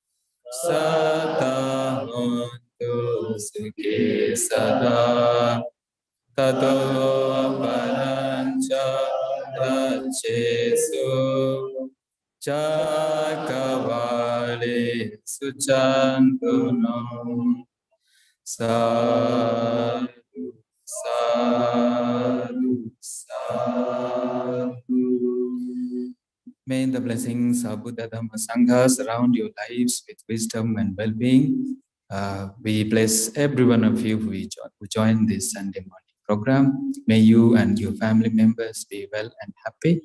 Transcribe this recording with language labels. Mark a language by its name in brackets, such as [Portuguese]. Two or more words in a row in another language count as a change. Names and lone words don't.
[Pali] Sata hontu sukhi sada Tato parancha rachesu Chakavale suchantunam Sadhu, sadhu, sadhu. [English] May the blessings of Buddha Dhamma Sangha surround your lives with wisdom and well-being. We bless every one of you who joined this Sunday morning program. May you and your family members be well and happy.